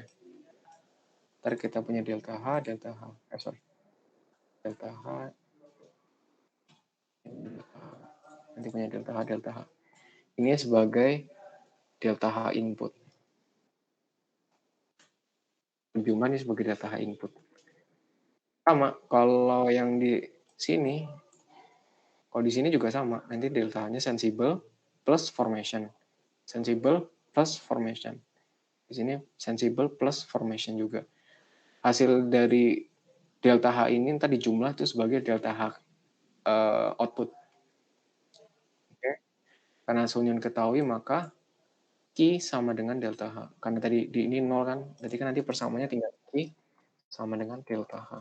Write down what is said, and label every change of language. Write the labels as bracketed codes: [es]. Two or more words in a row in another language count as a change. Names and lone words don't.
[id] Ntar kita punya delta H, sorry, delta H, nanti punya delta H. Ini sebagai delta H input. Jumlah ini sebagai delta H input. Sama, kalau yang di sini, kalau di sini juga sama. Nanti delta H-nya [en] sensible plus formation. Sensible plus formation. [id] Di sini [en] sensible plus formation [id] juga. Hasil dari delta H ini tadi jumlah itu sebagai delta H output. Oke. Karena Sunyun ketahui, maka Q sama dengan delta H. Karena tadi di ini 0 kan, berarti kan nanti persamaannya tinggal Q sama dengan delta H.